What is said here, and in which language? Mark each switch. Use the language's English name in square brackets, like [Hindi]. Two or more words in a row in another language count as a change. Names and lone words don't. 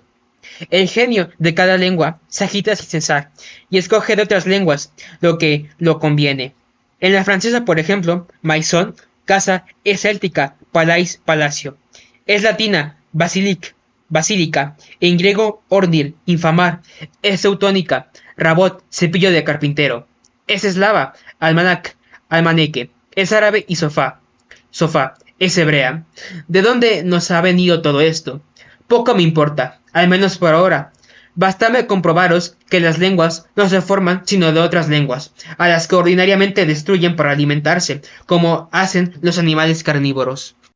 [Spanish] El genio de cada lengua se agita sin cesar, y escoge de otras lenguas lo que lo conviene. En la francesa, por ejemplo, maison, casa, es céltica, palais, palacio. Es latina, basilic, basílica, en griego, ornil, infamar, es teutónica, rabot, cepillo de carpintero. Es eslava, almanac, almaneque, es árabe y sofá. Sofá, es hebrea. ¿De dónde nos ha venido todo esto? Poco me importa, al menos por ahora. Bastame comprobaros que las lenguas no se forman sino de otras lenguas, a las que ordinariamente destruyen para alimentarse, como hacen los animales carnívoros.